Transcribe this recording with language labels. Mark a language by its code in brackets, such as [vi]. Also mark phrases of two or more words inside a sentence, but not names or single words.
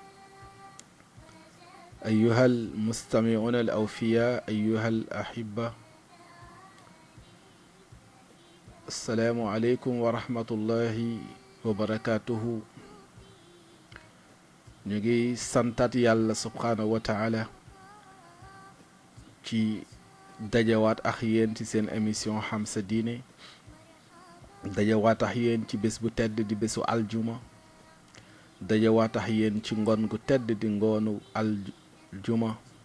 [ar] أيها المستمعون الأوفياء، أيها الأحبة، السلام عليكم ورحمة الله وبركاته. [wo] ñu ngi santaat Yàlla [ar] سبحانه وتعالى [wo] ci dajawaat ak yéen ci seen émission xam sa diine, dajawaat ak yéen ci bés bu tedd di bésu aljuma, dajawaat ak yéen ci ngoon gu tedd di ngoonu aljuma,